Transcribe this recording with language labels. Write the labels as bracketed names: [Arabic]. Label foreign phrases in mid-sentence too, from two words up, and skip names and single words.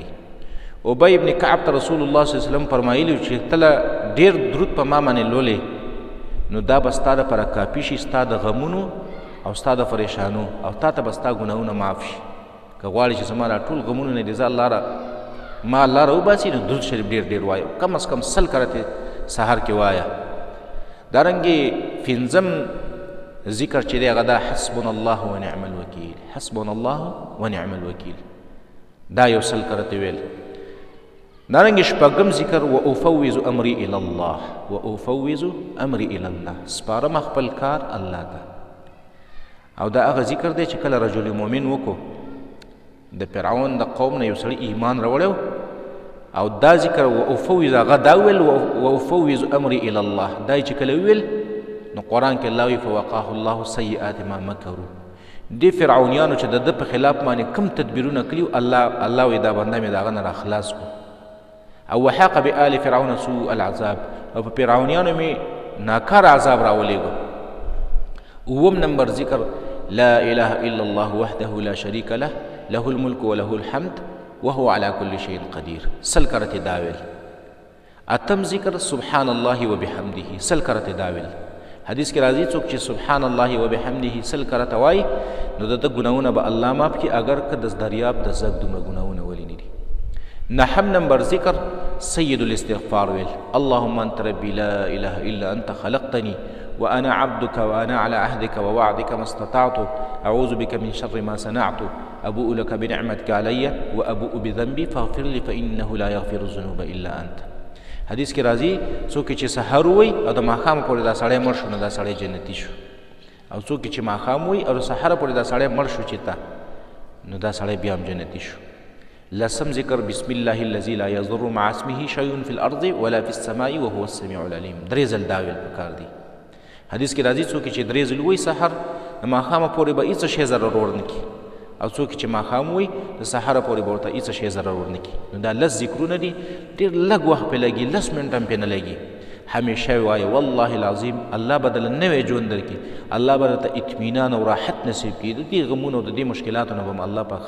[Pashto] ابی ابن کعب ته رسول الله [Arabic] صلی الله علیه وسلم [Pashto] فرمایلي چې تله ډېر درود په ما باندې لولې نو دا به ستا دپاره کافي شي ستا د غمونو او ستا د پریشانو او تا ته به ستا ګناهونه معاف شي. که غواړې چې زما دا ټول غمونه نه دې زه الله را وباسي نو درود شریف ډېر ډېر وایه، کم از کم 100 کرتې سهار کې وایه. دارنګې 5م ذکر چې دی هغه دا [Arabic] حسبنا الله ونعم الوکیل، حسبنا الله ونعم الوکیل، [Pashto] دا یو 100 کرتې ویل. دارنګې 6م ذکر [Arabic] وافوض امري الى الله، وافوض امري الى الله، [Pashto] سپارم خپل کار الله ته. او دا هغه ذکر دی چې کله [Arabic] رجل مؤمن [Pashto] وکړو د فرعون د قوم نه یو سړي ایمان راوړی او دا ذکر وافوض هغه دا ویل [Arabic] وافوض امري الى الله، [Pashto] دا چې کله ویل نو قرآن کې الله وی [Arabic] فوقاه الله سیئات ما مکروا، [Pashto] دې فرعونیانو چې د ده په خلاف باندې کم تدبیرونه کړي الله وی دا بنده مې د هغه نه راخلاص کړو. [Arabic] او وحاق بآل فرعون سوء العذاب، [Pashto] او په فرعونیانو مې ناکار عذاب راولېږو. 9م نمبر ذکر [Arabic] لا اله الا الله وحده لا شريك له له الملك وله الحمد وهو على كل شيء قدير، [Pashto] 100 کرتې دا ویل. 8م ذکر [Arabic] سبحان الله وبحمده، [Pashto] 100 کرتې دا ویل. حدیث کې راځي څوک چې [Arabic] سبحان الله وبحمده [Pashto] 100 کرته وایي نو د ده ګناهونه به الله معاف کړي اگر که د دریاب د زګ دومره ګناهونه ولې نه دي. 9م نمبر ذکر [Arabic] سید الاستغفار [Pashto] ویل، [Arabic] اللهم انت ربي لا اله الا انت خلقتني وانا عبدك وانا على عهدك ووعدك ما استطعت اعوذ بك من شر ما صنعت ابوء لك بنعمتك علي وابوء بذنبي فاغفر لي فانه لا يغفر الذنوب الا انت. [Pashto] حدیث کې راځي څوک چې سحر ووایي او د ماښام پورې دا سړی مړ شو نو دا سړی جنتي شو، او څوک چې ماښام ووایي او د سحر پورې دا سړی مړ شو چې تا نو دا سړی بیا هم جنتي شو. [Arabic] 10م ذکر بسم الله الذي لا يضر مع اسمه شيء في الارض ولا في السماء وهو السميع العليم، [Pashto] 3 ځل دا ویل پکار دی. حدیث کې راځي څوک چې 3 ځل ووایي سحر د ماښامه پورې به هېڅ شی ضرر ورنه کړي، او څوک چې ماښام ووایي د سحره پورې به ورته هېڅ شی ضرر ورنه کړي. نو دا 10 ذکرونه دي، ډېر لږ وخت پې لګي، 10 منټه هم پې نه لګي. همیشه وایه [Arabic] والله العظیم [Pashto] الله به دله نوی ژوند درکړي، الله به درته اطمینان او راحت نصیب کړي، د دې غمونو او د دې مشکلاتو نه به هم الله پاک